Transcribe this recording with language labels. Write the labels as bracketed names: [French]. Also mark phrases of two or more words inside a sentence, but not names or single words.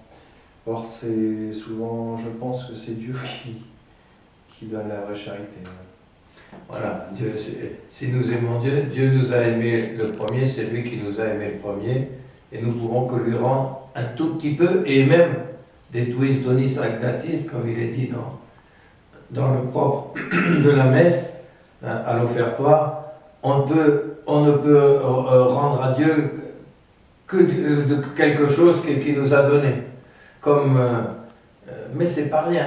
[French] Or, c'est souvent, je pense que c'est Dieu qui donne la vraie charité. Voilà, Dieu, si nous aimons Dieu, Dieu nous a aimés le premier, c'est lui qui nous a aimés le premier, et nous pouvons que lui rendre un tout petit peu, et même des [Latin] tuis donis agnatis, [French] comme il est dit dans le propre de la messe, à l'offertoire, on ne peut rendre à Dieu que de quelque chose qu'il nous a donné. Mais c'est pas rien.